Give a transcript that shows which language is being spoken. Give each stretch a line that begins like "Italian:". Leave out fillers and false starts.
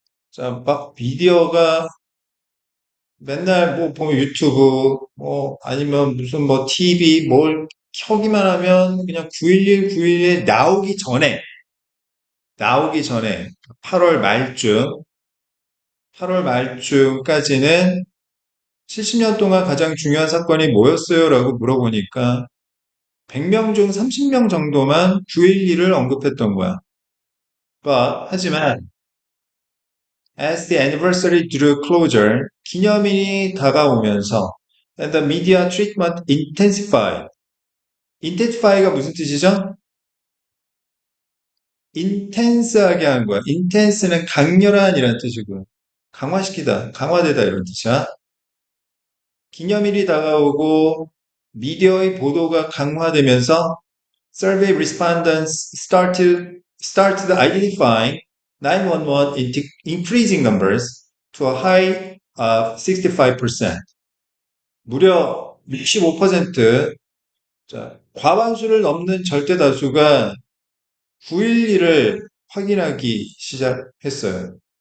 Korean: 자, 막 미디어가 맨날 뭐 보면 유튜브 뭐 아니면 무슨 뭐 TV 뭘 켜기만 하면 그냥 9.11 나오기 전에 8월 말쯤 8월 말쯤까지는 70년 동안 가장 중요한 사건이 뭐였어요? 라고 물어보니까 100명 중 30명 정도만 9.11을 언급했던 거야. 하지만
English: as the anniversary drew closer,
Korean: 기념일이 다가오면서
English: and the media treatment intensified.
Korean: intensify가 무슨 뜻이죠? intense하게 한 거야. intense는 강렬한이라는 뜻이고 강화시키다, 강화되다 이런 뜻이야. 기념일이 다가오고 미디어의 보도가 강화되면서
English: survey respondents started identifying 911 in increasing numbers to a high of 65%.
Korean: 무려 65%, 자, 과반수를 넘는 절대 다수가 9.11을 확인하기 시작했어요.